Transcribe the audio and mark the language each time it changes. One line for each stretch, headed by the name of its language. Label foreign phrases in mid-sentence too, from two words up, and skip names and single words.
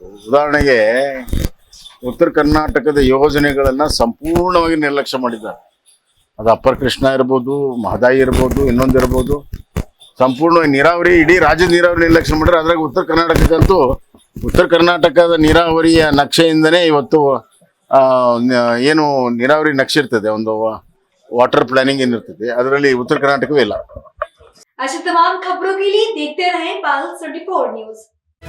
Kannada: ಉದಾಹರಣೆಗೆ ಉತ್ತರ ಕರ್ನಾಟಕದ ಯೋಜನೆಗಳನ್ನು ಸಂಪೂರ್ಣವಾಗಿ ನಿರ್ಲಕ್ಷ್ಯ ಮಾಡಿದ್ದಾರೆ. ಅದು ಅಪ್ಪರ್ ಕೃಷ್ಣ ಇರ್ಬೋದು, ಮಹದಾಯಿ ಇರ್ಬೋದು, ಇನ್ನೊಂದಿರ್ಬೋದು, ಸಂಪೂರ್ಣವಾಗಿ ನೀರಾವರಿ, ಇಡೀ ರಾಜ್ಯದ ನೀರಾವರಿ ನಿರ್ಲಕ್ಷ್ಯ ಮಾಡಿದ್ರೆ. ಅದ್ರಾಗ ಉತ್ತರ ಕರ್ನಾಟಕದ ನೀರಾವರಿಯ ನಕ್ಷೆಯಿಂದನೇ ಇವತ್ತು ಏನು ನೀರಾವರಿ ನಕ್ಷೆ ಇರ್ತದೆ, ಒಂದು
English: water planning
Kannada: ಏನಿರ್ತದೆ ಅದರಲ್ಲಿ ಉತ್ತರ ಕರ್ನಾಟಕವೇ ಇಲ್ಲ.
Hindi: ऐसे तमाम खबरों के लिए देखते रहें PAL 24 न्यूज।